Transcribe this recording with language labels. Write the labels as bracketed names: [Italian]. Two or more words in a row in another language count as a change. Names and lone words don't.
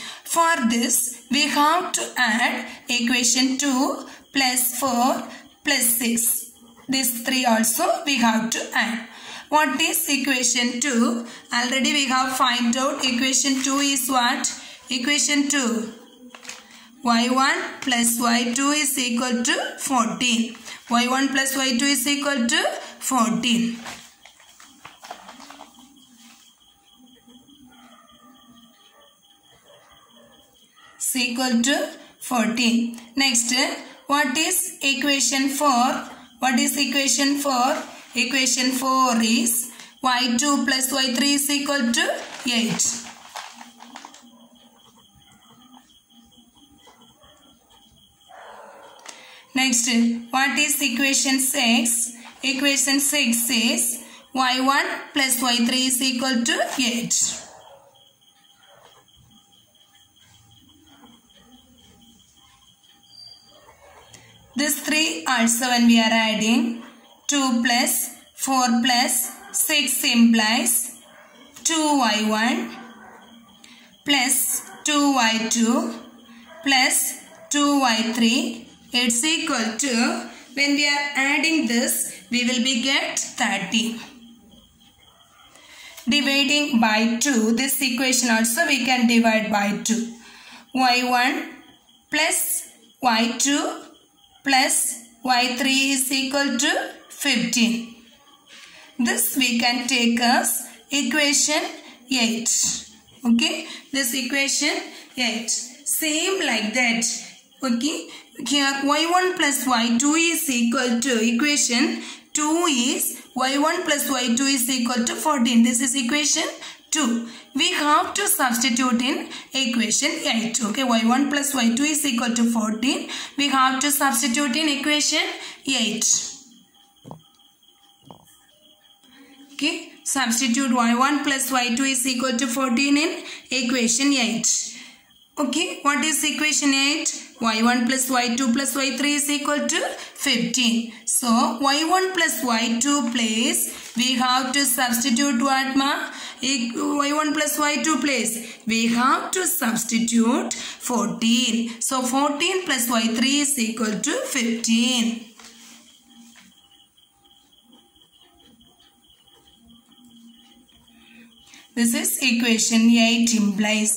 [English] For this, we have to add equation 2 plus 4 plus 6. These three also we have to add. What is equation 2? Already we have find out equation 2 is what? Equation 2. y1 plus y2 is equal to 14. y1 plus y2 is equal to 14. Is equal to 14. Next, what is equation 4? What is equation 4? Equation 4 is y2 plus y3 is equal to 8. Next, what is equation 6? Equation 6 is y1 plus y3 is equal to 8. This 3 also when we are adding 2 plus 4 plus 6 implies 2y1 plus 2y2 plus 2y3. It's equal to, when we are adding this, we will be get 30. Dividing by 2, this equation also we can divide by 2. y1 plus y2 plus y3 is equal to 15. This we can take as equation 8. Okay, this equation 8. Same like that. Okay, here y1 plus y2 is equal to equation 2 is y1 plus y2 is equal to 14. This is equation 2. We have to substitute in equation 8. Okay, y1 plus y2 is equal to 14. We have to substitute in equation 8. Okay, substitute y1 plus y2 is equal to 14 in equation 8. Okay, what is equation 8? y1 plus y2 plus y3 is equal to 15. So, y1 plus y2 place, we have to substitute what ma? y1 plus y2 place, we have to substitute 14. So, 14 plus y3 is equal to 15. This is equation 8 implies.